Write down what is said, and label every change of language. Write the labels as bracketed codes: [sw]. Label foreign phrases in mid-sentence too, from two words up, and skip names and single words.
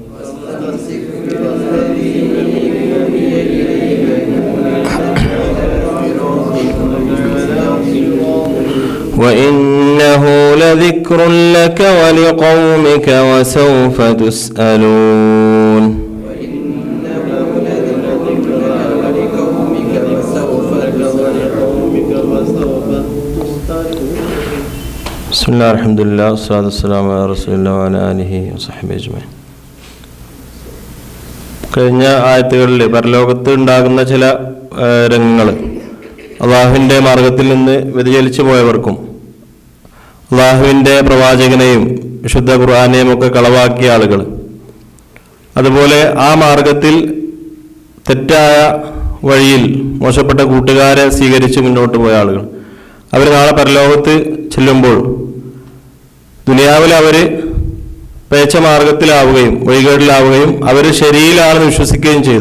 [ar] وإنه لذكر لك ولقومك وسوف تسألون. بسم الله الحمد لله والصلاة والسلام على رسول الله وعلى آله وصحبه أجمعين. [ml] കഴിഞ്ഞ ആയത്തുകളിൽ പരലോകത്ത് ഉണ്ടാകുന്ന ചില രംഗങ്ങൾ, അള്ളാഹുവിൻ്റെ മാർഗത്തിൽ നിന്ന് വ്യതിചലിച്ചു പോയവർക്കും അള്ളാഹുവിൻ്റെ പ്രവാചകനെയും വിശുദ്ധ ഖുർആനെയും ഒക്കെ കളവാക്കിയ ആളുകൾ, അതുപോലെ ആ മാർഗത്തിൽ തെറ്റായ വഴിയിൽ മോശപ്പെട്ട കൂട്ടുകാരെ സ്വീകരിച്ച് മുന്നോട്ട് പോയ ആളുകൾ, അവർ നാളെ പരലോകത്ത് ചെല്ലുമ്പോൾ ദുനിയാവിൽ അവർ പേച്ച മാർഗത്തിലാവുകയും വഴികേടിലാവുകയും അവർ ശരിയിലാണെന്ന് വിശ്വസിക്കുകയും ചെയ്തു.